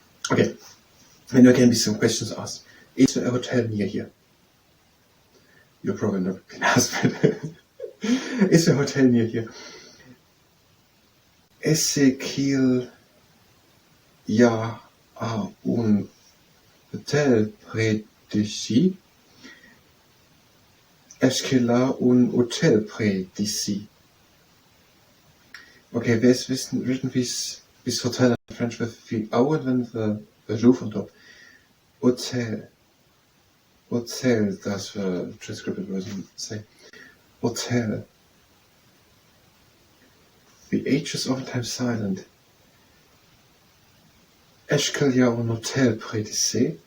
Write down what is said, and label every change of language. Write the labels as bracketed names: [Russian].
[English] Okay, and there can be some questions asked. Is there a hotel near here? You're probably not going to ask that. Is there a hotel near here? [French] Est-ce qu'il y a un hôtel près d'ici? Est-ce qu'il y a un hôtel près d'ici? [English] Okay, wer es written wie es Hotel in French with the O and then the roof on top. Hotel, that's the transcribed version say. Hotel. The H is oftentimes silent. [French] Est-ce qu'il y a un hôtel près d'ici?